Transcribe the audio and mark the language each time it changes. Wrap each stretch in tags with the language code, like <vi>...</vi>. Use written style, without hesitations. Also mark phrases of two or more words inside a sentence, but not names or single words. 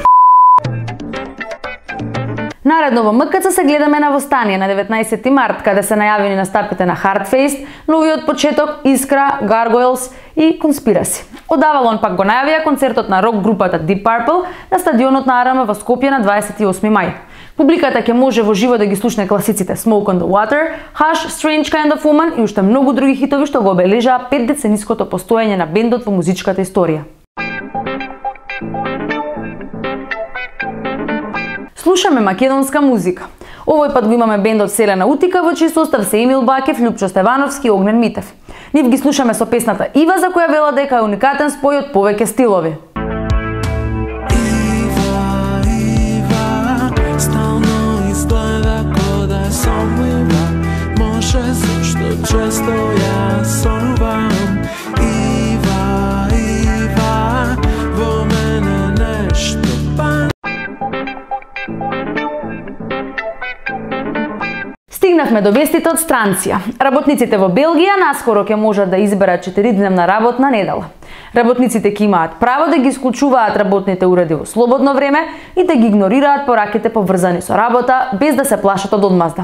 <mk>Наредно во МКЦ се гледаме на Востание на 19 март, каде се најавени настапите на Hardfaced, новиот почеток, Искра, Gargoyles и Conspiracy. Од Авалон пак го најавија концертот на рок групата Deep Purple на стадионот на АРМ во Скопје на 28 мај. Публиката ќе може во живо да ги слушне класиците Smoke on the Water, Hush, Strange Kind of Woman и уште многу други хитови што го обележаа 5-децениското постоење на бендот во музичката историја. Слушаме македонска музика. Овој пат го имаме бендот Селена Утика, во чиј состав се Емил Бакев, Лјупчо Стевановски и Огнен Митев. Нив ги слушаме со песната Ива, за која вела дека е уникатен спој од повеќе стилови. Често ја сонувам Ива, во мене нешто Стигнавме до вестите од странција. Работниците во Белгија наскоро ќе можат да изберат 4-дневна работна недела. Работниците ќе имаат право да ги исклучуваат работните уреди во слободно време и да ги игнорираат пораките поврзани со работа без да се плашат од одмазда.</mk>